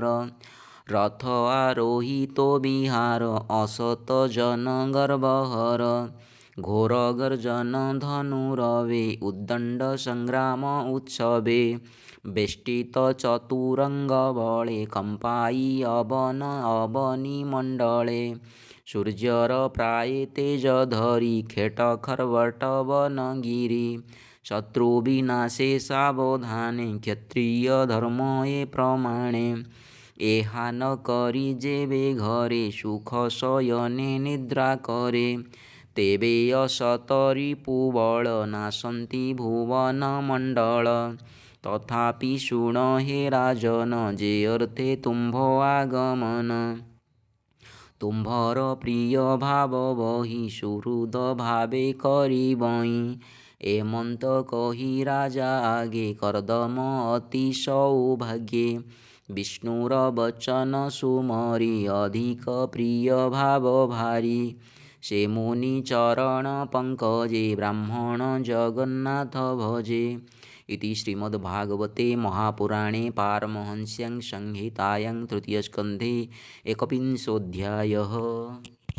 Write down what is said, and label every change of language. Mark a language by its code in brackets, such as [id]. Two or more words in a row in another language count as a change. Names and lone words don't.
[or] ରଥ ଆରୋହୀ ତୋ ବିହାର ଅସତ ଜନ ଗର୍ଭହର। ଘୋର ଗର୍ଜନ ଧନୁରବେ ଉଦ୍ଦଣ୍ଡ ସଂଗ୍ରାମ ଉତ୍ସବେ। ବେଷ୍ଟିତ ଚତୁରଙ୍ଗ ବଳେ କମ୍ପାଇ ଅବନ ଅବନୀ ମଣ୍ଡଳେ। ସୂର୍ଯ୍ୟର ପ୍ରାୟେ ତେଜ ଧରି ଖେଟ ଖର୍ବଟ ବନଗିରି। ଶତ୍ରୁ ବିନାଶେ ସାବଧାନେ କ୍ଷତ୍ରିୟ ଧର୍ମ ଏ ପ୍ରମାଣେ। ଏହା ନ କରି ଯେବେ ଘରେ ସୁଖ ଶୟନେ ନିଦ୍ରା କରେ। ତେବେ ଅସତ ରିପୁବଳ ନାଶନ୍ତି ଭୁବନ ମଣ୍ଡଳ। ତଥାପି ଶୁଣ ହେ ରାଜନ ଯେ ଅର୍ଥେ ତୁମ୍ଭ ଆଗମନ। ତୁମ୍ଭର ପ୍ରିୟ ଭାବ ବହି ସୁହୃଦ ଭାବେ କରିବଇ। ଏମନ୍ତ କହି ରାଜା ଆଗେ କର୍ଦ୍ଦମ ଅତି ସୌଭାଗ୍ୟେ। ବିଷ୍ଣୁର ବଚନ ସୁମରି ଅଧିକ ପ୍ରିୟ ଭାବ ଭାରୀ। ସେ ମୁନି ଚରଣ ପଙ୍କଜେ ବ୍ରାହ୍ମଣ ଜଗନ୍ନାଥ ଭଜେ। [sa] इति श्रीमद्भागवते महापुराणे पारमहंस्यां संहितायां तृतीयस्कन्धे एकविंशोऽध्यायः।